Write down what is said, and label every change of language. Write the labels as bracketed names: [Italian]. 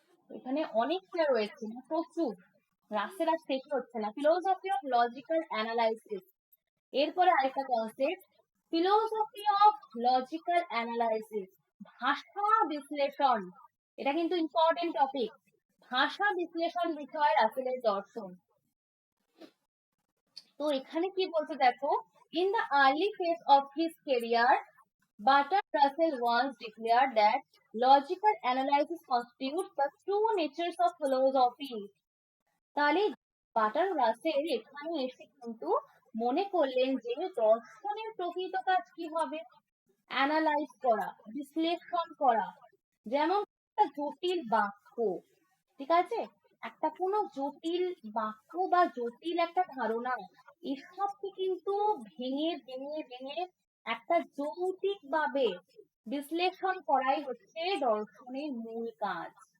[Bangla] এখানে অনেকটা রয়েছে, প্রচুর, রাসেল আর শেষ হচ্ছে না। ফিলোসফি অফ লজিক্যাল অ্যানালাইসিস, এরপরে আরেকটা concept philosophy of logical analysis, ভাষা বিশ্লেষণ, এটা কিন্তু ইম্পর্টেন্ট টপিক। ভাষা বিশ্লেষণ বিষয় রাসেলের দর্শন। তো এখানে কি বলতে দেখো, [English] In the early phase of his career Bertrand Russell once declared that logical analysis constitutes the true natures of philosophy. [Bangla] তাহলে বার্ট্রান্ড রাসেল এখানে এসে কিন্তু মনে করলেন যে দর্শনের প্রকৃত কাজ কি হবে? অ্যানালাইজ করা, বিশ্লেষণ করা। যেমন একটা জটিল বাক্য, ঠিক আছে, একটা কোনো জটিল বাক্য বা জটিল একটা ধারণা, এসবকে কিন্তু ভেঙে ভেঙে ভেঙে একটা যৌক্তিক ভাবে বিশ্লেষণ করাই হচ্ছে দর্শনের মূল কাজ।